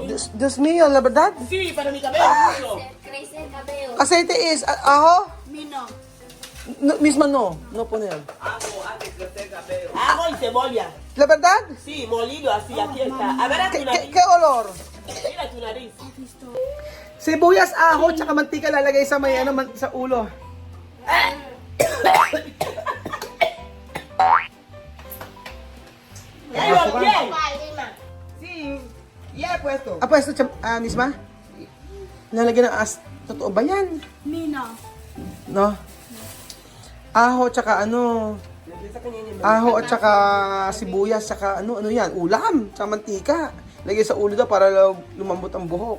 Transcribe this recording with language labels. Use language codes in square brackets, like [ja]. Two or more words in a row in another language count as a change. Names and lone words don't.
[es] Dios mío, la verdad. Sí, para mi cabello. mucho. Crece el cabello. Aceite es ajo. Mino. No, misma no poner. Ajo hace crecer el cabello. Ajo y cebolla. ¿La verdad? Sí, molido así, aquí está. A ver a ¿Qué, tu qué, nariz. qué olor? Mira tu nariz. [tl] Sibuyas, ajo, tsaka mantika lalagay sa may ano, sa ulo. [es] Ya lo bien. Sí, ya he puesto. [tl] Apa, ito, misma? Lalagyan ng totoo ba yan? Mino. No? Aho, tsaka ano, Sa kanya niya. aho at tsaka sibuyas, tsaka ano yan, ulam, tsaka mantika. Lagay sa ulo daw para lumambot ang buhok.